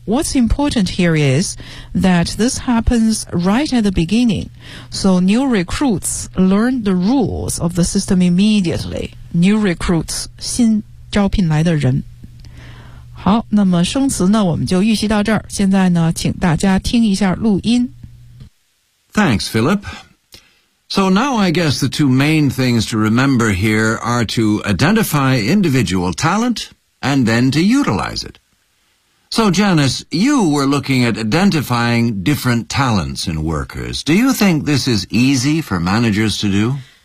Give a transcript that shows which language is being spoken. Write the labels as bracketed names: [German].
[English] What's important here is that this happens right at the beginning, so new recruits learn the rules of the system immediately. [Chinese] New recruits 新招聘来的人。好，那么生词呢我们就预习到这儿，现在呢请大家听一下录音。 [English] Thanks, Philip. So now I guess the two main things to remember here are to identify individual talent and then to utilize it. So Janice, you were looking at identifying different talents in workers. Do you think this is easy for managers to do?